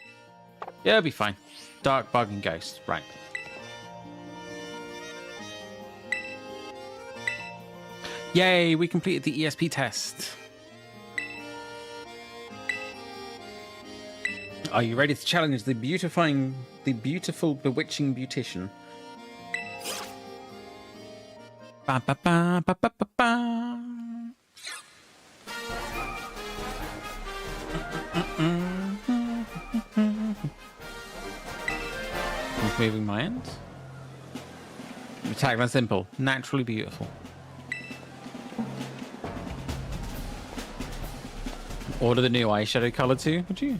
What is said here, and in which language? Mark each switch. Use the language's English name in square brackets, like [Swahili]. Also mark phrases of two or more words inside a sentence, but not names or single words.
[English] Yeah, it'll be fine. Dark bug and ghost. Right. Yay, we completed the ESP test. Are you ready to challenge the beautiful, bewitching beautician? Ba ba ba ba ba ba ba. I'm moving my end. Tagline simple, naturally beautiful. Order the new eyeshadow color too, would you?